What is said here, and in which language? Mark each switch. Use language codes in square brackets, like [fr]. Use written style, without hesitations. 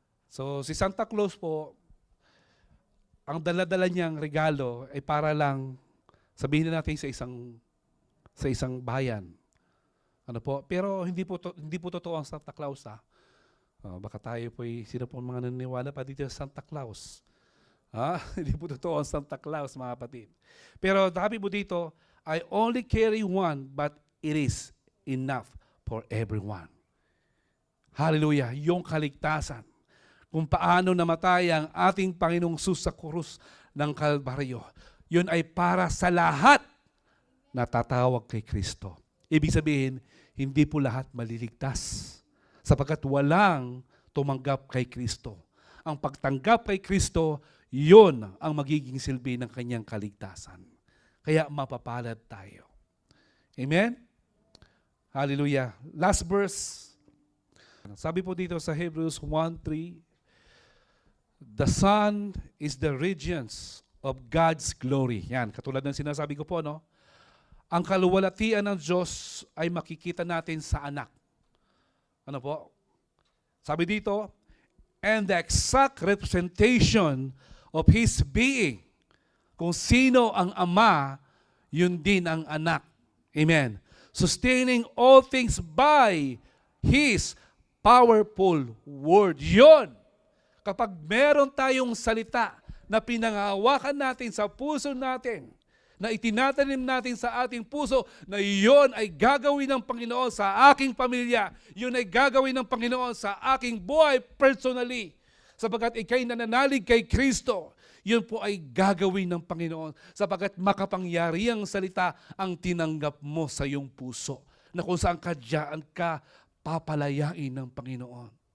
[tl] So, si Santa Claus po, ang dala-dala niyang regalo ay para lang, sabihin natin sa isang bayan. Ano po? Pero hindi po totoo ang Santa Claus. Baka tayo po, sino po mga naniniwala pa dito sa Santa Claus? Hindi po totoo ang Santa Claus, mga kapatid. Pero sabi po dito, [en] I only carry one, but it is enough for everyone. [tl] Hallelujah, yung kaligtasan. Kung paano namatay ang ating Panginoong Jesus sa krus ng Kalbaryo. Yun ay para sa lahat na tatawag kay Kristo. Ibig sabihin, hindi po lahat maliligtas sapagkat walang tumanggap kay Kristo. Ang pagtanggap kay Kristo, yun ang magiging silbi ng kanyang kaligtasan. Kaya mapapalad tayo. Amen? Hallelujah. Last verse. Sabi po dito sa [en] Hebrews 1:3, the Son is the radiance of God's glory. [tl] Yan, katulad ng sinasabi ko po, no? Ang kaluwalhatian ng Diyos ay makikita natin sa anak. Ano po? Sabi dito, [en] and the exact representation of His being. [tl] Kung sino ang Ama, yun din ang anak. Amen. [en] Sustaining all things by His powerful word. [tl] Yun. Kapag meron tayong salita na pinangahawakan natin sa puso natin, na itinatanim natin sa ating puso, na iyon ay gagawin ng Panginoon sa aking pamilya, yun ay gagawin ng Panginoon sa aking buhay personally, sapagkat ikay nananalig kay Kristo, yun po ay gagawin ng Panginoon, sapagkat makapangyarihang salita ang tinanggap mo sa iyong puso, na kung saan kadyaan ka, papalayain ng Panginoon.